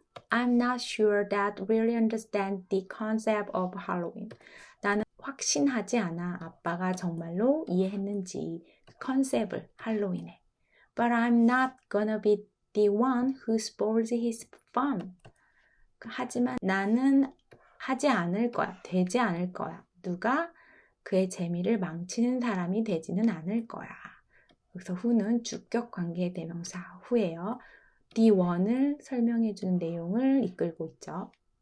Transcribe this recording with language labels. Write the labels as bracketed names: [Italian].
[English] I'm not sure that really understand the concept of Halloween. [Korean] 나는 확신하지 않아 아빠가 정말로 이해했는지 컨셉을 할로윈에. [English] But I'm not gonna be the one who spoils his fun. [Korean] 하지만 나는 하지 않을 거야. 되지 않을 거야. 누가 그의 재미를 망치는 사람이 되지는 않을 거야. 그래서 who는 주격 관계 대명사 who예요. the one을 설명해주는 내용을 이끌고 있죠.